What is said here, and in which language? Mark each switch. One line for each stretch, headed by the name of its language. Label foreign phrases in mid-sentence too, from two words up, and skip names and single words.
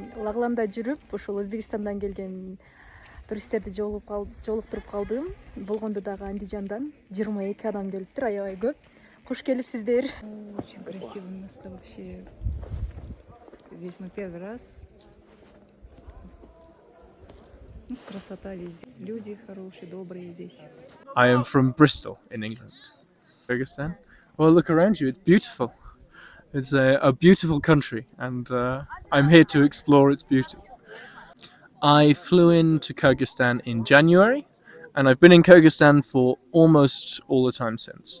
Kyrgyz: Багланда жүрүп ушул Өзбекстандан келген туристтерди жолуктуруп калдым. Болгондо дагы Андижандан 22 адам келиптир, аябай көп. Куш келипсиздер.
Russian: Очень красиво место вообще. Здесь мы первый раз. Ну, красота везде. Люди хорошие, добрые здесь.
English: I am from Bristol in England. Kyrgyzstan. Well, look around you, it's beautiful. It's a beautiful country, and I'm here to explore its beauty. I flew into Kyrgyzstan in January, and I've been in Kyrgyzstan for almost all the time since.